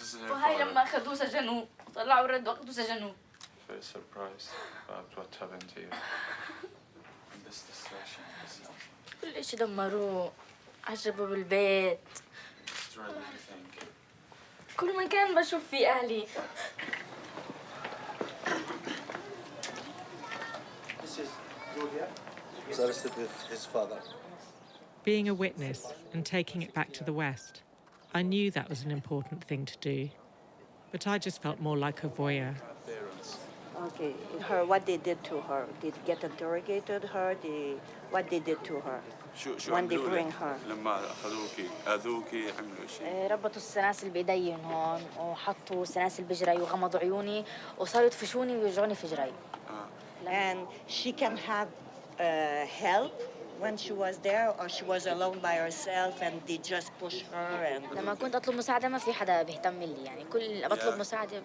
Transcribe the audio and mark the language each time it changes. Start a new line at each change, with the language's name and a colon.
Arabic: وهاي لما أخذوه سجنوه طلعوا ردوا أخذوه سجنوه.
English: Very surprised about what happened to you. In this situation,
Arabic: كل شيء دمروه، عجبوا بالبيت.
English: destroyed everything.
Arabic: كل مكان بشوف فيه أهلي.
English: This is Julia. He was arrested with his father. Being a witness and taking it back to the West, I knew that was an important thing to do, but I just felt more like a voyeur. Okay, what they did to her? Did they get interrogated her? What they did to her? When they bring her?
Arabic: لما أخذوكي أذوكي عملوا شيء. ربطوا السلاسل بإيدي هون وحطوا سلاسل بجري وغمضوا عيوني وصاروا يدفشوني ويوجعوني في جري.
English: And she can have help when she was there, or she was alone by herself and they just push her and...
Arabic: لما كنت أطلب مساعدة ما في حدا بيهتم لي يعني كل بطلب مساعدة